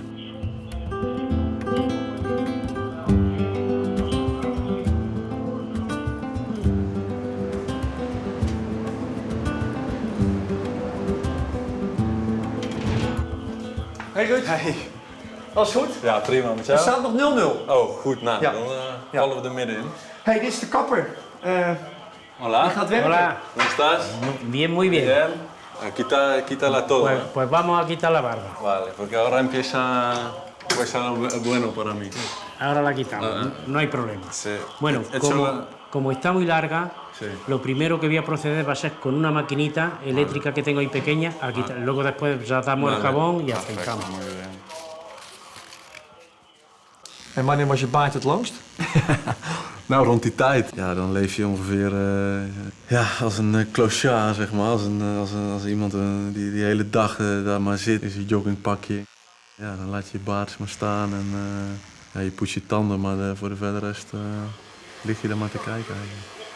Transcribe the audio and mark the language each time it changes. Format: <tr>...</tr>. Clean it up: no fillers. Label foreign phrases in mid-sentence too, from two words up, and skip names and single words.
<nl>Hey Ruud. Hey. Alles goed? Ja, prima. Met Er jou? staat nog 0-0. Oh, goed. Nou, Ja. dan Ja. vallen we er middenin. Hey, dit is de kapper.</nl> <es>Hola.</es> <nl>Die gaat werken.</nl> <es>Hola, ¿Cómo estás? bien, muy bien. Bien. Quítala todo. Pues vamos a quitar la barba. Vale, porque ahora empieza pues algo bueno para mí. Ahora la quitamos, no hay problema. Sí. Bueno, He hecho como está muy larga, Sí. lo primero que voy a proceder va a ser con una maquinita eléctrica que tengo ahí pequeña, a quitar. Luego después ya damos el Vale. jabón y Perfecto, afeitamos. muy bien.</es> <nl>En wanneer was je baard het langst? Nou, rond die tijd. Ja, dan leef je ongeveer ja, als een clochard, zeg maar. Als iemand die de hele dag daar maar zit in zijn joggingpakje. Ja, dan laat je je baard eens maar staan en ja, je poetst je tanden, maar voor de verder rest lig je daar maar te kijken eigenlijk.</nl>